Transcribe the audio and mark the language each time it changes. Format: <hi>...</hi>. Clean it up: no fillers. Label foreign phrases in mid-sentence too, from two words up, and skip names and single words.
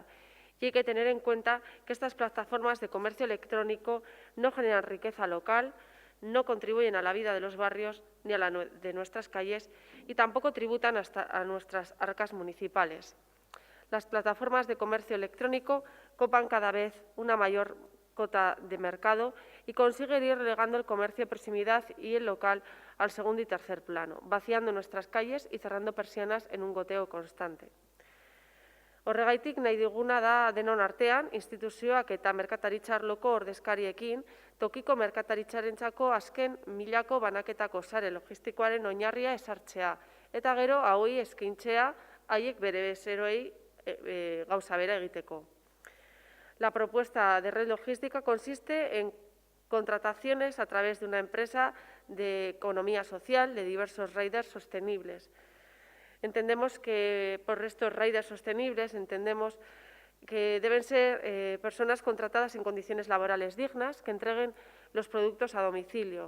<es>Y hay que tener en cuenta que estas plataformas de comercio electrónico no generan riqueza local, no contribuyen a la vida de los barrios ni a la de nuestras calles y tampoco tributan a nuestras arcas municipales. Las plataformas de comercio electrónico copan cada vez una mayor cota de mercado y consiguen ir relegando el comercio de proximidad y el local al segundo y tercer plano, vaciando nuestras calles y cerrando persianas en un goteo constante.</es> <eu>Horregaitik nahi diguna da denon artean, instituzioak eta merkataritza arloko ordezkariekin, tokiko merkataritzarentzako azken milako banaketako sare logistikoaren oinarria ezartzea, eta gero hauei eskaintzea haiek bere bezeroei gauza bera egiteko.</eu> <es>La propuesta de red logística consiste en contrataciones a través de una empresa de economía social de diversos riders sostenibles. Entendemos que por estos riders sostenibles entendemos que deben ser personas contratadas en condiciones laborales dignas que entreguen los productos a domicilio.</es>